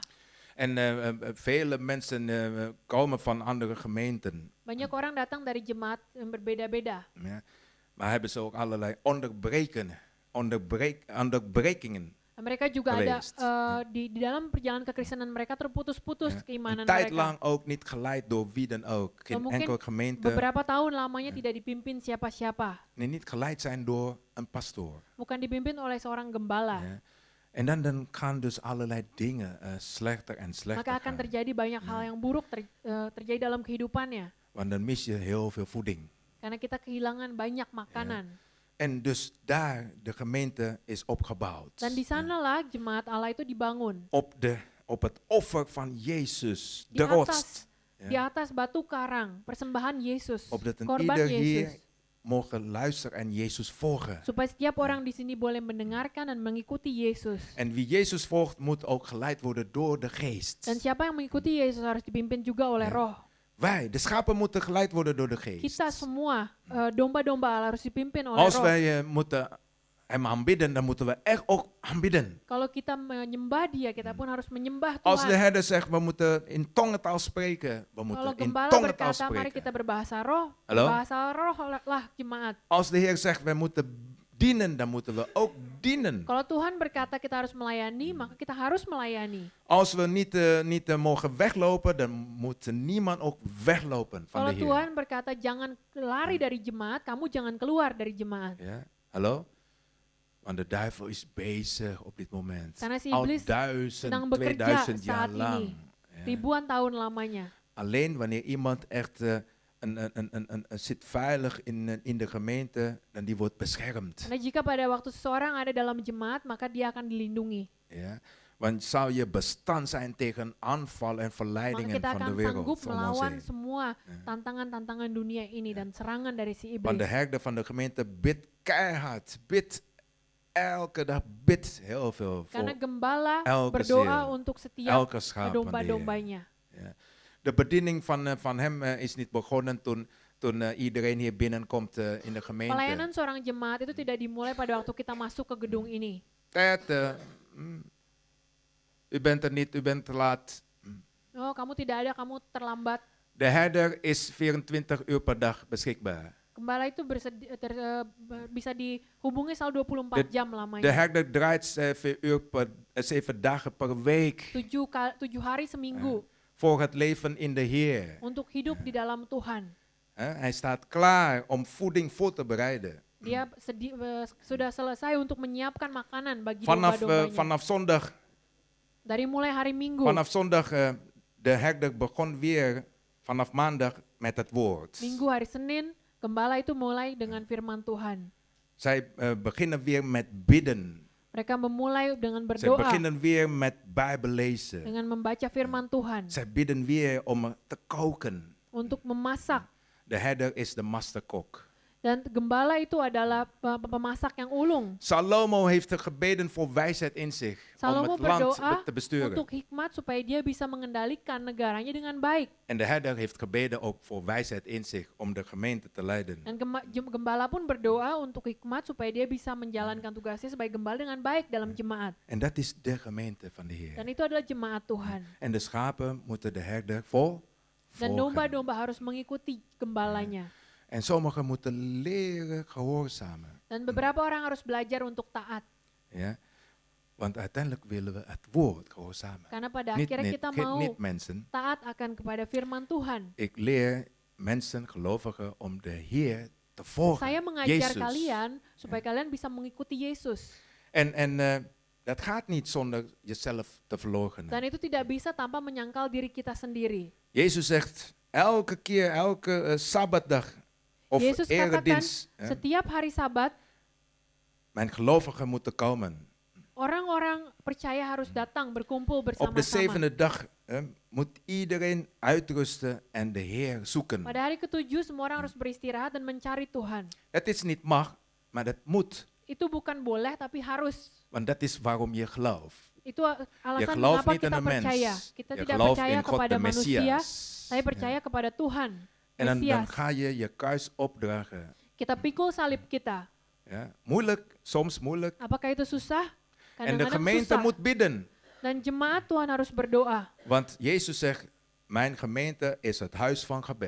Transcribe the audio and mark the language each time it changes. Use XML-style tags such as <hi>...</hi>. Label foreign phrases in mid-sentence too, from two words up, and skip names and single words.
<nl>En vele mensen komen van andere gemeenten.</nl> <id>Banyak orang datang dari jemaat yang berbeda-beda.</id> <nl>Ja. Maar hebben ze ook allerlei onderbrekingen.</nl> <id>Dan mereka juga ada</id> <nl>Geweest.</nl> <id>di dalam perjalanan kekristenan mereka terputus-putus</id> <nl>Ja.</nl> <id>keimanan</id> <nl>Een tijd</nl> <id>mereka.</id> <nl>lang ook niet geleid door wie dan ook. Geen</nl> <id>mungkin</id> <nl>enkele gemeente.</nl> <id>Beberapa tahun lamanya tidak dipimpin siapa-siapa.</id> <nl>Nee, niet geleid zijn door een pastoor.</nl> <id>Bukan dipimpin oleh seorang gembala.</id> <nl>Ja. En dan gaan dus allerlei dingen slechter en slechter</nl> <id>Maka akan</id> <nl>gaan.</nl> <id>terjadi banyak hal yang buruk terjadi dalam kehidupannya.</id> <nl>Want dan mis je heel veel voeding.</nl> <id>Karena kita kehilangan banyak makanan.</id> <nl>En dus daar, de gemeente is opgebouwd.</nl> <id>Dan di sanalah jemaat Allah itu dibangun.</id> <nl>Op het offer van Jezus,</nl> <id>Di</id> <nl>de rots.</nl> <id>atas, di atas batu karang, persembahan Yesus,</id> <nl>Opdat een</nl> <id>korban</id> <nl>ieder hier</nl> <id>Yesus.</id> <nl>mogen luisteren en Jezus volgen.</nl> <id>Supaya setiap orang di sini boleh mendengarkan dan mengikuti Yesus.</id> <nl>En wie Jezus volgt, moet ook geleid worden door de geest.</nl> <id>Dan siapa yang mengikuti Yesus harus dipimpin juga oleh roh.</id> <nl>Wij, de schapen, moeten geleid worden door de geest.</nl> <id>Kita semua, domba-domba Allah harus dipimpin oleh</id> <nl>Als</nl> <id>roh.</id> <nl>wij moeten hem aanbidden, dan moeten we echt ook aanbidden.</nl> <id>Kalau kita menyembah dia, kita pun harus menyembah</id> <nl>Als de</nl> <id>Tuhan.</id> <nl>herder zegt, we moeten in tongentaal spreken, we</nl> <id>Kalau</id> <nl>moeten in</nl> <id>gembala</id> <nl>tongentaal</nl> <id>berkata, mari kita</id> <nl>spreken.</nl> <id>berbahasa roh,</id> <nl>Hallo?</nl> <id>berbahasa roh lah jemaat.</id> <nl>Als de Heer zegt, we moeten dienen, dan moeten we ook dienen.</nl> <id>Kalau Tuhan berkata kita harus melayani, maka kita harus melayani.</id> <nl>Als we niet mogen weglopen, dan moet niemand ook weglopen van</nl> <id>Kalau</id> <nl>de Heer.</nl> <id>Tuhan berkata jangan lari dari jemaat, kamu jangan keluar dari jemaat.</id> <nl>Ja? Hallo? Want de duivel is bezig op dit moment.</nl> <id>Karena si</id> <nl>Al</nl> <id>iblis</id> <nl>1000,</nl> <id>sedang bekerja</id> <nl>2000 jaar</nl> <id>saat</id> <nl>lang.</nl> <id>ini.</id> <nl>Ja.</nl> <id>Ribuan tahun lamanya.</id> <nl>Alleen wanneer iemand echt zit veilig in de gemeente, dan die wordt beschermd.</nl> <id>Karena jika pada waktu seseorang ada dalam jemaat, maka dia akan dilindungi.</id> <nl>Ja? Want zou je bestand zijn tegen aanval en</nl> <id>Maka</id> <nl>verleidingen</nl> <id>kita</id> <nl>van de</nl> <id>akan</id> <nl>wereld</nl> <id>sanggup</id> <nl>om ons</nl> <id>melawan</id> <nl>heen.</nl> <id>semua tantangan-tantangan dunia ini dan serangan dari si</id> <nl>Want de</nl> <id>iblis.</id> <nl>herder van de gemeente bidt keihard, bidt elke dag, bidt heel veel</nl> <id>Karena</id> <nl>voor</nl> <id>gembala</id> <nl>elke</nl> <id>berdoa</id> <nl>ziel,</nl> <id>untuk setiap</id> <nl>elke schaap van de Heer.</nl> <id>domba-dombanya.</id> <nl>Ja. De bediening van hem is niet begonnen toen iedereen hier binnenkomt in de gemeente.</nl> <id>Pelayanan seorang jemaat itu tidak dimulai pada waktu kita masuk ke gedung ini.</id> <nl>U bent er niet, u bent te laat.</nl> <id>Oh, kamu tidak ada, kamu terlambat.</id> <nl>De herder is 24 uur per dag beschikbaar.</nl> <id>Gembala itu bisa dihubungi selama 24 jam</id> <nl>De</nl> <id>lamanya.</id> <nl>herder draait 7 dagen per week</nl> <id>7 hari seminggu</id> <nl>voor het leven in de Heer.</nl> <id>untuk hidup di dalam Tuhan.</id> <nl>Hij staat klaar om voeding voor te bereiden.</nl> <id>Dia sudah selesai untuk menyiapkan makanan bagi</id> <nl>Vanaf</nl> <id>domba-dombanya.</id> <nl>zondag,</nl> <id>Dari mulai hari Minggu,</id> <nl>de herder begon weer vanaf maandag met het woord.</nl> <id>Minggu hari Senin, gembala itu mulai dengan firman Tuhan.</id> <nl>Zij beginnen weer met bidden.</nl> <id>Mereka memulai dengan</id> <nl>Zij</nl> <id>berdoa,</id> <nl>beginnen weer met Bijbel lezen.</nl> <id>dengan membaca firman Tuhan,</id> <nl>Zij bidden weer om te koken.</nl> <id>untuk memasak.</id> <nl>De herder is de masterkok.</nl> <id>Dan gembala itu adalah pemasak yang ulung.</id> <nl>Salomo heeft er gebeden voor wijsheid in zich om</nl> <id>Salomo</id> <nl>het land</nl> <id>berdoa</id> <nl>te besturen.</nl> <id>untuk hikmat supaya dia bisa mengendalikan negaranya dengan baik.</id> <nl>En de herder heeft gebeden ook voor wijsheid in zich om de gemeente te leiden.</nl> <id>Dan gembala pun berdoa untuk hikmat supaya dia bisa menjalankan tugasnya sebagai gembala dengan baik dalam jemaat.</id> <nl>En dat is de gemeente van de</nl> <id>Dan</id> <nl>Heer.</nl> <id>itu adalah jemaat Tuhan.</id> <nl>En de schapen moeten de herder</nl> <id>Dan</id> <nl>volgen.</nl> <id>domba-domba harus mengikuti gembalanya.</id> <nl>En sommigen moeten leren gehoorzamen.</nl> <id>Dan beberapa orang harus belajar untuk taat.</id> <nl>Ja? Want uiteindelijk willen we het woord gehoorzamen.</nl> <id>Karena pada</id> <nl>Niet,</nl> <id>akhirnya kita mau</id> <nl>niet mensen.</nl> <id>taat akan kepada firman Tuhan.</id> <nl>Ik leer mensen, gelovigen, om de Heer te volgen.</nl> <id>Saya mengajar kalian supaya kalian bisa mengikuti Yesus.</id> <nl>En dat gaat niet zonder jezelf te verloochenen.</nl> <id>Dan itu tidak bisa tanpa menyangkal diri kita sendiri.</id> <nl>Jezus zegt elke keer, elke Sabbatdag of</nl> <id>Yesus katakan</id> <nl>eredienst,</nl> <id>setiap hari Sabat,</id> <nl>mijn gelovigen moeten komen.</nl> <id>orang-orang percaya harus datang berkumpul</id> <nl>Op de</nl> <id>bersama-sama.</id> <nl>7e dag moet iedereen uitrusten en de Heer zoeken.</nl> <id>Pada hari ke-7 semua orang harus beristirahat dan mencari Tuhan.</id> <nl>Het is niet mag, maar dat moet.</nl> <id>Itu bukan boleh tapi harus.</id> <nl>Want dat is waarom je gelooft.</nl> <id>Itu</id> <nl>Je</nl> <id>alasan</id> <nl>gelooft</nl> <id>mengapa</id> <nl>niet in</nl> <id>kita</id> <nl>een</nl> <id>percaya.</id> <nl>mens.</nl> <id>Kita</id> <nl>Je</nl> <id>tidak</id> <nl>gelooft</nl> <id>percaya</id> <nl>in God</nl> <id>kepada</id> <nl>de</nl> <id>manusia,</id> <nl>Messias.</nl> <id>saya percaya kepada Tuhan,</id> <nl>En dan</nl> <id>Mesias.</id> <nl>ga je je kruis opdragen.</nl> <id>Kita pikul salib kita.</id> <nl>Ja? Moeilijk, soms moeilijk.</nl> <id>Apakah itu susah?</id> <nl>En de</nl> <id>Kadang-kadang</id> <nl>gemeente</nl> <id>susah.</id> <nl>moet bidden.</nl> <id>Dan jemaat Tuhan harus berdoa.</id> <nl>Want Jezus zegt, mijn gemeente is het huis van gebed.</nl>